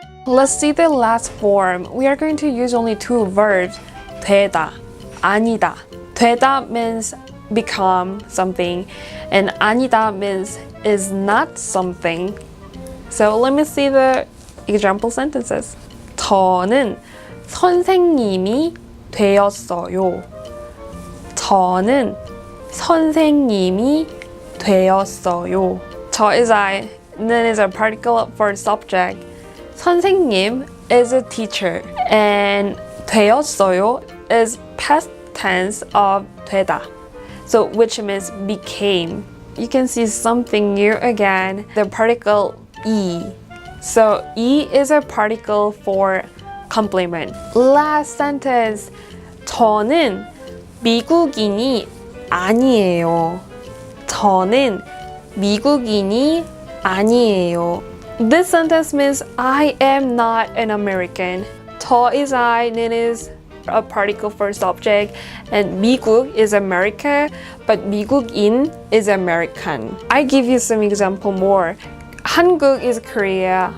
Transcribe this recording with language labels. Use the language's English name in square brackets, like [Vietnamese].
[English] Let's see the last form. We are going to use only two verbs, 되다, 아니다. 되다 means become something, and 아니다 means is not something. So let me see the example sentences. [Korean] 저는 선생님이 되었어요. 저는 선생님이 되었어요. [English] 저 is I, 는 is a particle for subject. 선생님 is a teacher, and 되었어요 is past tense of 되다. So which means became. You can see something new again, the particle E. So E is a particle for complement. Last sentence. [Korean] 저는 미국인이 아니에요. 저는 미국인이 아니에요. [English] This sentence means I am not an American. 저 is I, 는 is a particle for subject, and 미국 is America, but 미국인 is American. I give you some example more. 한국 is Korea.